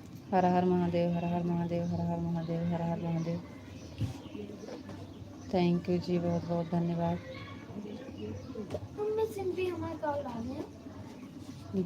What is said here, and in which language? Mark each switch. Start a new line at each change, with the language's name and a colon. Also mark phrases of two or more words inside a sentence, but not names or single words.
Hindi: हर हर महादेव, हर हर महादेव, हर हर महादेव, हर हर महादेव।
English: thank you
Hindi: जी, बहुत बहुत धन्यवाद। मम्मी सिंपी हमारे कॉल आ गए,